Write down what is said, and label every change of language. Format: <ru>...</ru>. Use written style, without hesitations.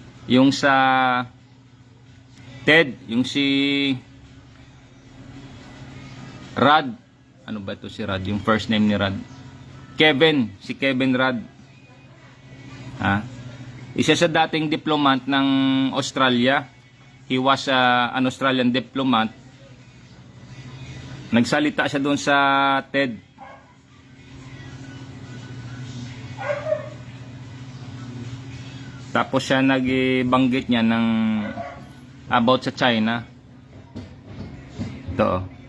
<tl>Yung sa TED, yung si Rad, ano ba ito si Rad? Yung first name ni Rad. Kevin, si Kevin Rad. Isa sa dating diplomat ng Australia.</tl> <en>He was an Australian diplomat.</en> <tl>Nagsalita siya doon sa TED. Tapos siya nagbanggit niya ng about sa China. Ito.</tl>